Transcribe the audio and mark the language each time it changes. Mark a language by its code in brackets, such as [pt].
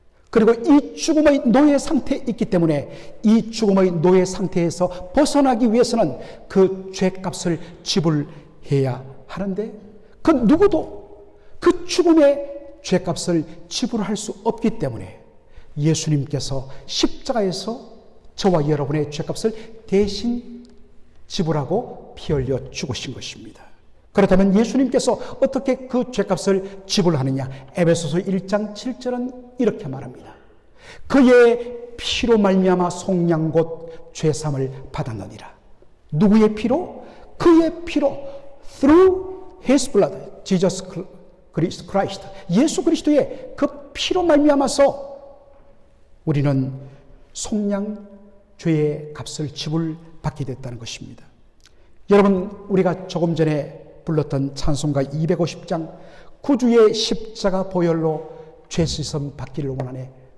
[ko] 그리고 이 죽음의 노예 상태에 있기 때문에 이 죽음의 노예 상태에서 벗어나기 위해서는 그 죄값을 지불해야 하는데 그 누구도 그 죽음의 죄값을 지불할 수 없기 때문에 예수님께서 십자가에서 저와 여러분의 죄값을 대신 지불하고 피 흘려 죽으신 것입니다. 그렇다면 예수님께서 어떻게 그 죄값을 지불하느냐? 에베소서 1장 7절은 이렇게 말합니다. 그의 피로 말미암아 속량 곧 죄사함을 받았느니라. 누구의 피로? 그의 피로. [en] Through His blood, Jesus Christ. [ko] 예수 그리스도의 그 피로 말미암아서 우리는 속량 죄의 값을 지불받게 됐다는 것입니다. 여러분, 우리가 조금 전에 불렀던 찬송가 250장 구주의 십자가 보혈로 죄 씻음 받기를 원하네.